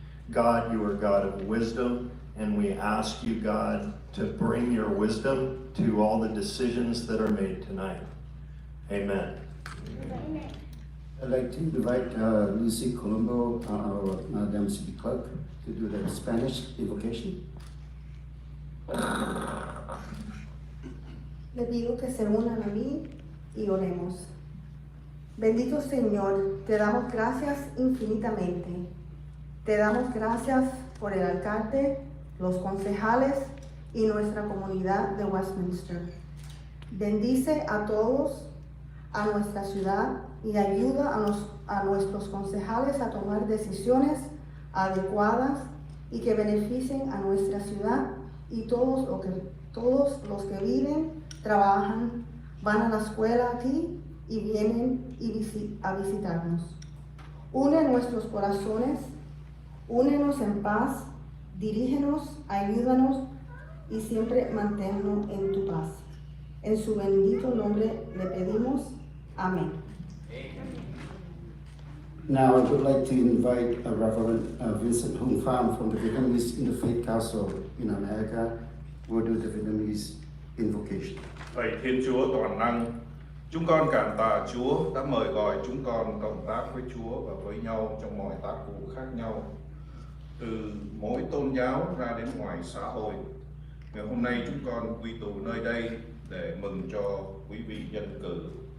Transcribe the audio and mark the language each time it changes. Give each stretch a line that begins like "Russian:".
English: God, you are God of wisdom, and we ask you, God, to bring your wisdom to all the decisions that are made tonight. Amen. Amen. I'd like to invite Lucy Colombo, our Madam City Clerk, to do the Spanish invocation.
Spanish: Le pido que se unan a mí y oremos. Bendito Señor, te damos gracias infinitamente. Te damos gracias por el alcalde, los concejales y nuestra comunidad de Westminster. Bendice a todos, a nuestra ciudad, y ayuda a nuestros concejales a tomar decisiones adecuadas y que beneficien a nuestra ciudad y todos todos los que viven, trabajan, van a la escuela aquí y vienen a visitarnos. Une nuestros corazones, únenos en paz, dirígenos, ayúdanos y siempre manténnos en tu paz. En su bendito nombre le pedimos. Amén.
English: Now I would like to invite Reverend Vincent Hung Pham from the Vietnamese Interfaith Council in America will do the Vietnamese invocation.
Vietnamese: Lạy Thiên Chúa toàn năng, chúng con cảm tạ Chúa đã mời gọi chúng con cộng tác với Chúa và với nhau trong mọi tác vụ khác nhau, từ mỗi tôn giáo ra đến ngoài xã hội. Ngày hôm nay chúng con quy tụ nơi đây để mừng cho quý vị dân cử.